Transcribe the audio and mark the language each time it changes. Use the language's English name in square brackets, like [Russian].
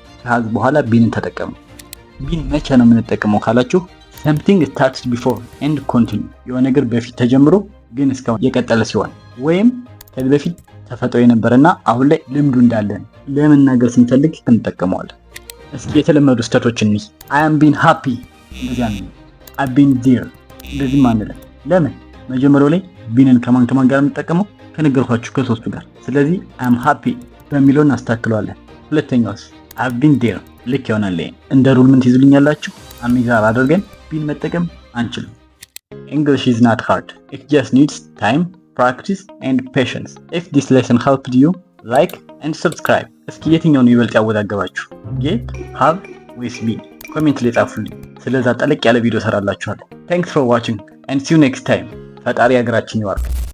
[Amharic] ከሃዝ በኋላ ቢንን ተጠቀምነው። ቢን መቼ ነው የምንጠቀመው ካላችሁ [English] something started before and continue [Amharic] የሆነ ነገር በፊት ተጀምሮ ግን እስካሁን የቀጠለ ሲሆን ወይም ከዚህ በፊት ተፈጥሮ የነበረና አሁን ላይ ልምዱ እንዳለን ለመናገር ስንፈልግ እንጠቀመዋለን። እስኪ የተለመዱ ስህተቶችን እንይ። [English] I am been happy [Amharic] እንደዚህ ነው። [English] I've been there [Amharic] እንደዚህ ማለት ነው። ለምን መጀመሪያው ላይ ቢንን ከማን ጋር የምንጠቀመው? ከነገርኳችሁ ከሶስቱ ጋር። ስለዚህ አም ሃፒ በሚለው እናስተካክለዋለን። ሁለተኛውስ [English] I've been there [Amharic] ልክ ይሆናል። እንደ ሩል ምን ትይዙልኛላችሁ? አሚዛር አድርገን ቢን መጠቀም አንችልም። [English] English is not hard. It just needs time, practice and patience. If this lesson helped you, like and subscribe. [Amharic] እስኪ የትኛውን ይበልጥ ያወዛገባችሁ? get, have ወይስ been? ኮሜንት ላይ ጻፉልኝ። ስለዛ ጠለቅ ያለ ቪዲዮ ሰራላችኋለሁ። [English] Thanks for watching and see you next time. [Amharic] ፈጣሪ ሀገራችን ይባርክ።